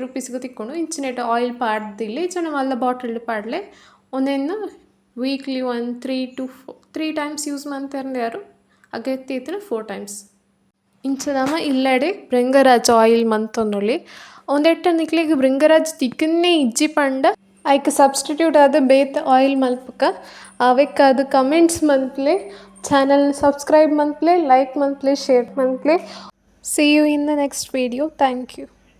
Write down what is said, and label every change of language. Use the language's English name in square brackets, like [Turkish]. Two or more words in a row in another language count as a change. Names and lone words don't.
[Tulu] ರೂಪೀಸ್ಗೆ ತಿಕ್ಕೊಂಡು ಇಂಚಿನೇಟ ಆಯಿಲ್ ಪಾಡ್ದಿಲ್ಲಿ ಇಂಚನೆ ಮಲ್ಲ ಬಾಟಲ್ ಪಾಡ್ಲೆ ಒಂದೆನ್ನು [English] weekly 3 times use [Tulu] ಮಂತೇರ್ಂಡೆ ಯಾರು ಅಗತ್ಯ ಇತ್ತಿನ 4 ಟೈಮ್ಸ್ ಇಂಚನಮ ಇಲ್ಲಡೆ ಭೃಂಗರಾಜ್ ಆಯಿಲ್ ಮಂತೊಂದುಳ್ಳಿ ಒಂದೆಟ್ಟ ನಿಕ್ಲೆಗ್ ಭೃಂಗರಾಜ್ ತಿಕ್ಕನ್ನೇ ಇಜ್ಜಿ ಪಂಡ ಐಕ್ ಸಬ್ಸ್ಟಿಟ್ಯೂಟ್ ಆದ ಬೇತ ಆಯಿಲ್ ಮಲ್ಪಕ ಅವೆಕ್ಕ ಅದು ಕಮೆಂಟ್ಸ್ ಮನ್ಪ್ಲೆ [English] channel subscribe [Tulu] ಮನ್ಪ್ಲೆ ಲೈಕ್ ಮನ್ಪ್ಲೆ ಶೇರ್ ಮನ್ಪ್ಲೆ. [English] See you in the next video. Thank you.